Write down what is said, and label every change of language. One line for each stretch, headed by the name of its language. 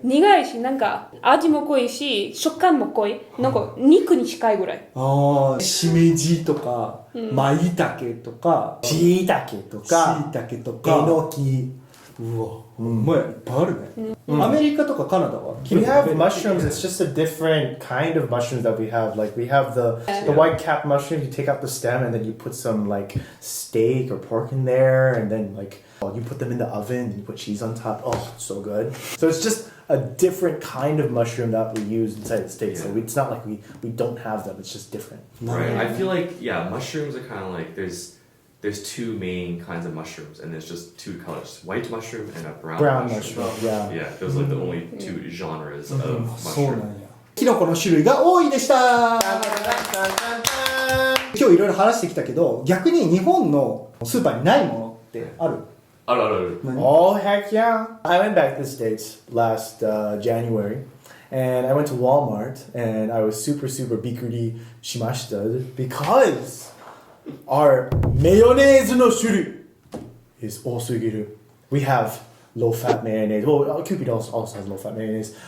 Japanese: 苦いし、なんか味も濃いし、食感も濃い。なんか肉に近いぐらい。ああ、しめじとか、まいたけとか、しいたけとか、えのき。うわ、うまい、いっぱいあるね。アメリカとかカナダは
English: We have mushrooms. It's just a different kind of mushrooms that we have. Like we have the white cap mushrooms. You take out the stem and then you put some like steak or pork in there, and then like you put them in the oven and you put cheese on top. Oh, so good. So it's just a different kind of mushroom that we use inside the States. So it's not like we don't have them. It's just different. Right. I feel like mushrooms are kind of like there's two main kinds of mushrooms, and there's just two colors: white mushroom and a brown mushroom. Yeah, those are like the only two genres of
Japanese: そうなんや。
English: mushroom.
Japanese: キノコの種類が多いでした。今日いろいろ話してきたけど、逆に日本のスーパーにないものってある？
English: Oh, heck yeah. I went back to the States last January, and I went to Walmart, and I was super
Japanese: bikuri shimashita
English: because our mayonnaise
Japanese: no shuru
English: is
Japanese: osugiru.
English: We have low-fat mayonnaise. Well, Cupid also has low-fat mayonnaise.